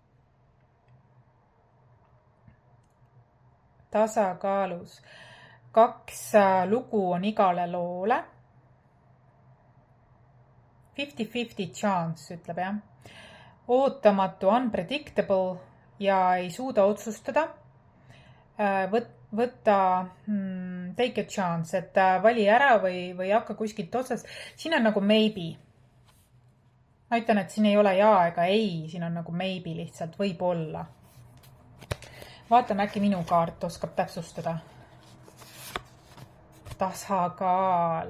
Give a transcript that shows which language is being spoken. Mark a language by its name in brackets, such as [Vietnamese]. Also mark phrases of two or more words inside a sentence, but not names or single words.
[Estonian] Tasakaalus. 2 lugu on igale loole. 50-50 chance, ütleb jah. Ootamatu, unpredictable ja ei suuda otsustada. Võtta [English] take a chance, [Estonian] et vali ära või hakka kuskilt otsast. Siin on nagu maybe. Ma ütlen, et siin ei ole jaa ega ei, siin on nagu maybe lihtsalt, võib-olla. Vaatame, äkki minu kaart oskab täpsustada. Tasakaal.